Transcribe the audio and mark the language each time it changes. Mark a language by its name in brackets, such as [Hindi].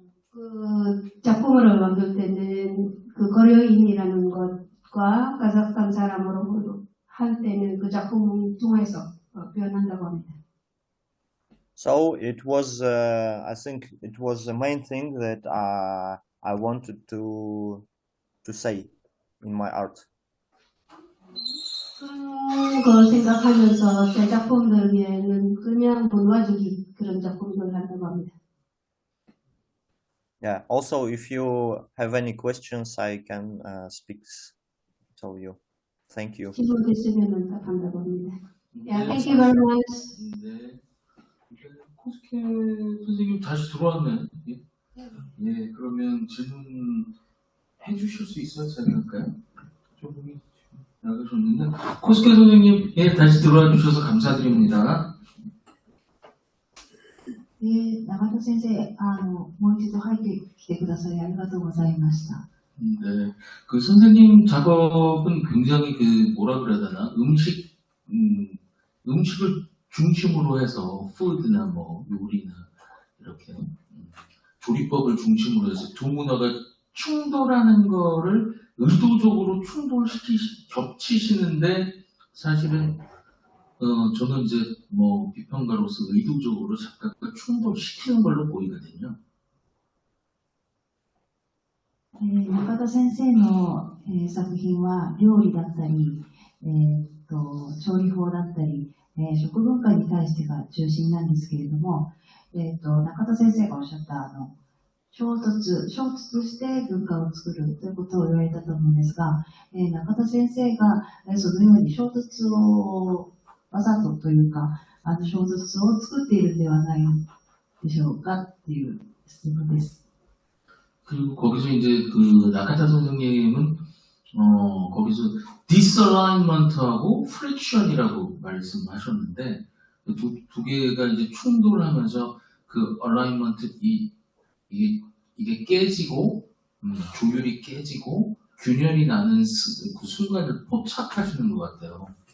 [Korean] 그 작품을 만들 때는 그 고려인이라는 것과 카자흐스탄 사람으로 할 때는 그 작품을 통해서 표현한다고 합니다. [English] So it was, I think, it was the main thing that I wanted to say in my art. [Korean] 그런 걸 생각하면서 제 작품들에는 그냥 문화적인 그런 작품들을 한다고 합니다. [English] Yeah. Also, if you have any questions, I can speak to you. Thank you. [Korean] 질문 있으면 답한다고 합니다. [English] Yeah, thank you very much. [Korean] 네. 코스케 선생님 다시 들어왔네. 예, 그러면 질문 해주실 수 있어요? 제가 할까요? 조금이 나가셨는데 코스케 선생님, 예, 다시 들어와 주셔서 감사드립니다. [Japanese] 長田先生、もう一度入ってきてくださりありがとうございました。 [Korean] 네, 그 선생님 작업은 굉장히 그 뭐라 그래야 되나 음식을 중심으로 해서 푸드나 뭐 요리나 이렇게 조리법을 중심으로 해서 두 문화가 충돌하는 거를 의도적으로 겹치시는데 사실은 저는 이제 뭐 비평가로서 의도적으로 작가가 충돌시키는 걸로 보이거든요. [Japanese] 中田先生の、作品は料理だったり、調理法だったり、食文化に対してが中心なんですけれども、中田先生がおっしゃった衝突して文化を作るということを言われたと思うんですが、中田先生がそのように衝突をわざとというか、衝突を作っているんではないでしょうかっていう質問です。 [Korean] 그리고 거기서 이제 그 나카타 선생님은 거기서 disalignment하고 friction이라고 말씀하셨는데 두 개가 이제 충돌하면서 그 alignment 이게 깨지고 조율이 깨지고 균열이 나는 그 순간을 포착하시는 것 같아요.